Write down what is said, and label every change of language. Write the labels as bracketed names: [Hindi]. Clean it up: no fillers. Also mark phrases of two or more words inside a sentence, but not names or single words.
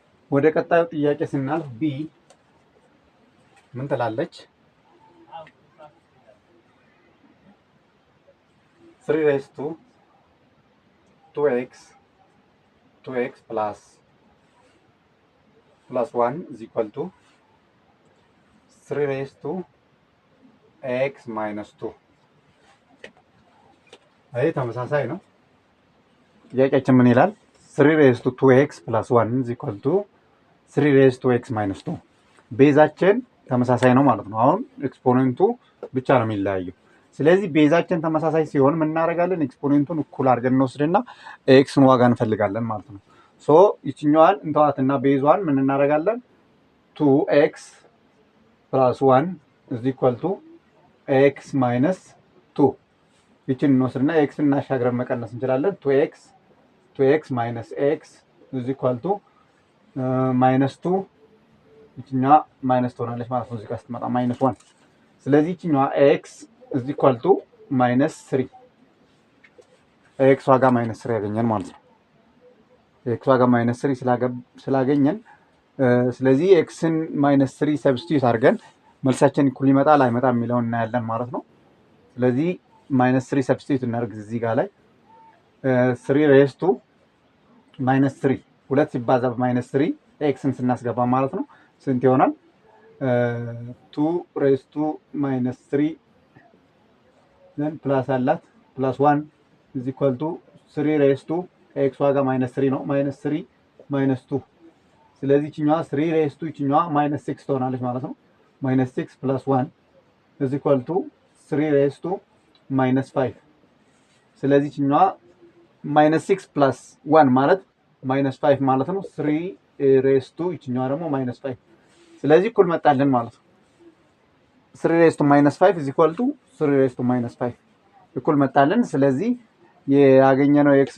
[Amharic] ወደ ቀጣዩ ጥያቄ ስናልፍ ቢ ምን ትላለች? [English] 3 raised to 2x plus 1 is equal to 3 raised to x minus 2 [Amharic] ይሄ ተመሳሳይ ነው። ጥያቄያችን ምን ይላል? [English] 3 raised to 2x plus 1 is equal to 3 raised to x minus 2 [Amharic] ቤዛችን ተመሳሳይ ነው ማለት ነው። አሁን ኤክስፖኔንቱ ብቻ ነው የሚለያየው። ስለዚህ ቤዛችን ተመሳሳይ ሲሆን ምን እናደርጋለን? ኤክስፖኔንቱን እኩል አድርገን እንወስድና ኤክስን ዋጋ እንፈልጋለን ማለት ነው። ሶ ይችኛዋን እንተዋትና ቤዟን ምን እናደርጋለን? [English] 2x plus 1 is equal to x minus 2 [Amharic] ይችን እንወስድና ኤክስን እናሻግረን መቀነስ እንችላለን። [English] 2x minus x is equal to minus [Amharic] 2 ይችኛዋ ማይነስ ትሆናለች ማለት ነው። እዚህ ጋር ስትመጣ ማይነስ 1 ስለዚህ ይችኛዋ [English] x is equal to [Amharic] minus 3 ኤክስ ዋጋ ማይነስ 3 ያገኘን ማለት ነው። ኤክስ ዋጋ ማይነስ 3 ስላገኘን ስለዚህ ኤክስን ማይነስ 3 ሰብስቲዩት አድርገን መልሳችን እኩል ይመጣል አይመጣም የሚለውን እናያለን ማለት ነው። ስለዚህ ማይነስ 3 ሰብስቲዩት እናድርግ እዚህ ጋር ላይ [English] 3 raised to minus 3 [Amharic] ሁለት ሲባዛ በማይነስ 3 ኤክስን ስናስገባ ማለት ነው ስንት ይሆናል? [English] 2 raised to minus 3 then ፕላስ አላት ፕላስ 1 is equal to 3 raised to [Amharic] ኤክስ ዋጋ ማይነስ 3 ነው። ማይነስ 3 ማይነስ 2 ስለዚህ ይችኛዋ [English] 3 raised to [Amharic] ይችኛዋ ማይነስ 6 ትሆናለች ማለት ነው። [English] minus 6 plus 1 is equal to 3 raised [Amharic] to ማይነስ 5 ስለዚህ ይችኛዋ [English] minus 6 plus 1 [Amharic] ማለት ማይነስ 5 ማለት ነው። [English] 3 raised to [Amharic] ይችኛዋ ደግሞ ማይነስ 5 ስለዚህ እኩል መጣልን ማለት [English] ነው። 3 raised to minus 5 is equal to 3 raised to minus 5 [Amharic] እኩል መጣልን። ስለዚህ ያገኘነው የኤክስ